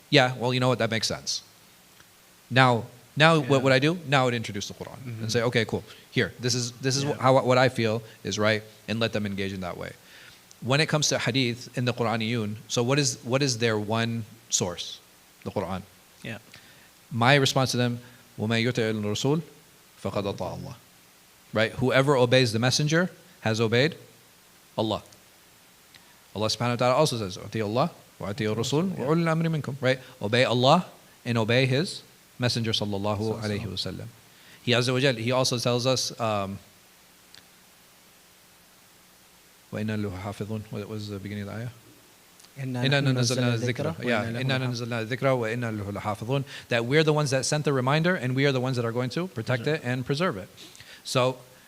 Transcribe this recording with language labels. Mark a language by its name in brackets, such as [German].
[English] Yeah, well, you know what? That makes sense. Now, what would I do? Now I would introduce the Quran and say, okay, cool. Here, this is what I feel is right, and let them engage in that way. When it comes to hadith in the Quraniyun, so what is their one source? The Quran. Yeah. My response to them, [Arabic] وَمَن يُطِعِ الرَّسُولَ فَقَدْ أَطَاعَ اللَّهَ. [English] Right? Whoever obeys the messenger has obeyed Allah. Allah subhanahu wa ta'ala also says, [Arabic] أَطِيعُ اللَّهَ وَأَطِيعُ الرَّسُولَ وَأُولِي الْأَمْرِ مِنْكُمْ. [English] Right? Obey Allah and obey His messenger sallallahu alayhi wa sallam. He Azza wa Jal, He also tells us, [Arabic] وَإِنَّا لَهُ حَافِظُونَ. [English] What was the beginning of the ayah? [Arabic] إِنَّا نَزَّلْنَا الذِّكْرَ. إِنَّا نَزَّلْنَا الذِّكْرَ وَإِنَّا لَهُ لَحَافِظُونَ. [English] That we're the ones that sent the reminder and we are the ones that are going to protect it and preserve it. So